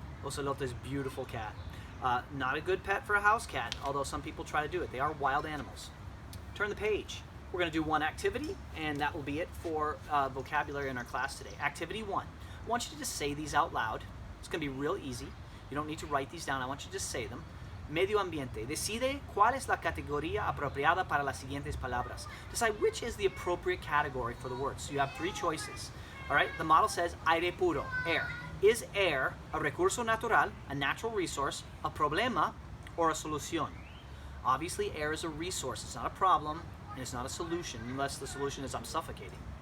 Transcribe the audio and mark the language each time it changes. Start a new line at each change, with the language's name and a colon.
English: Ocelote is a beautiful cat. Not a good pet for a house cat, although some people try to do it. They are wild animals. Turn the page. We're going to do one activity, and that will be it for vocabulary in our class today. Activity 1. I want you to just say these out loud. It's going to be real easy. You don't need to write these down. I want you to just say them.
Spanish: Medio ambiente. Decide cuál es la categoría apropiada para las siguientes palabras.
English: Decide which is the appropriate category for the words. So you have 3 choices. All right? The model says aire puro, air. Is air a recurso natural, a natural resource, a problema, or a solución? Obviously, air is a resource. It's not a problem, and it's not a solution, unless the solution is I'm suffocating.